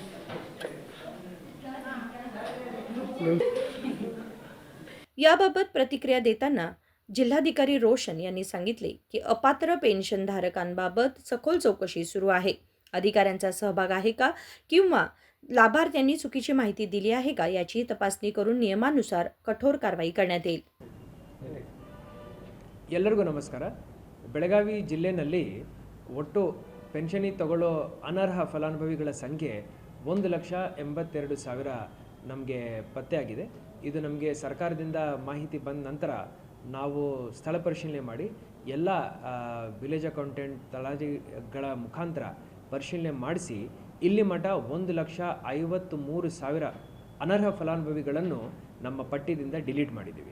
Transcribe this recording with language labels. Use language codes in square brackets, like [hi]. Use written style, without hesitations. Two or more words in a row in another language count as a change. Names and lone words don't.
[mr] याबाबत प्रतिक्रिया देताना जिल्हाधिकारी रोशन यांनी सांगितले की अपात्र पेन्शनधारकांबाबत सखोल चौकशी सुरू आहे. अधिकाऱ्यांचा सहभाग आहे का किंवा लाभार्थ्यांनी चुकीची माहिती दिली आहे का याची तपासणी करून नियमानुसार कठोर कारवाई करण्यात येईल. [kn] ಎಲ್ಲರಿಗೂ ನಮಸ್ಕಾರ. ಬೆಳಗಾವಿ ಜಿಲ್ಲೆಯಲ್ಲಿ ಒಟ್ಟು ಪೆನ್ಷನಿ ತಗೊಳ್ಳೋ ಅನರ್ಹ ಫಲಾನುಭವಿಗಳ ಸಂಖ್ಯೆ 1,82,000 ನಮಗೆ ಪತ್ತೆಯಾಗಿದೆ. ಇದು ನಮಗೆ ಸರ್ಕಾರದಿಂದ ಮಾಹಿತಿ ಬಂದ ನಂತರ ನಾವು ಸ್ಥಳ ಪರಿಶೀಲನೆ ಮಾಡಿ ಎಲ್ಲ [en] village accountant [kn] ತಲಾಟಿಗಳ ಮುಖಾಂತರ ಪರಿಶೀಲನೆ ಮಾಡಿಸಿ ಇಲ್ಲಿ ಮಟ್ಟ 1,53,000 ಅನರ್ಹ ಫಲಾನುಭವಿಗಳನ್ನು ನಮ್ಮ ಪಟ್ಟಿಯಿಂದ ಡಿಲೀಟ್ ಮಾಡಿದ್ದೀವಿ.